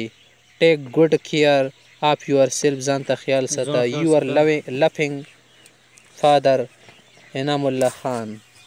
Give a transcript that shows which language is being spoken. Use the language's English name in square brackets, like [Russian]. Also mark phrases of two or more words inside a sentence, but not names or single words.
[English] take good care of yourself [Pashto] ځان ته خیال ساته. [English] your loving father انعام الله خان.